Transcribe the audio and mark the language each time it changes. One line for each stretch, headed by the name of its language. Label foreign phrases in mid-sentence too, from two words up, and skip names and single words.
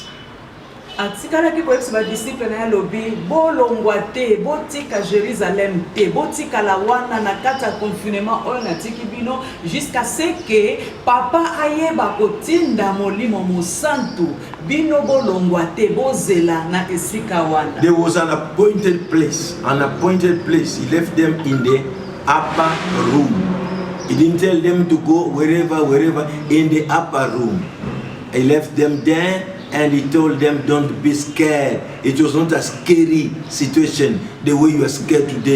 Lingala: Atikalaki ko ba disciple na lobi bolongwa te botika Jerusalem te botika la wana na kata confinement oyo na tiki bino
French: jusqu'à ce que
Lingala: papa ayeba kotinda molimo mosantu bino bolongwa te bozela na esika wana.
English: There was an appointed place. An appointed place. He left them in the upper room. He didn't tell them to go wherever, in the upper room. He left them there and he told them, don't be scared. It was not a scary situation the way you are scared today.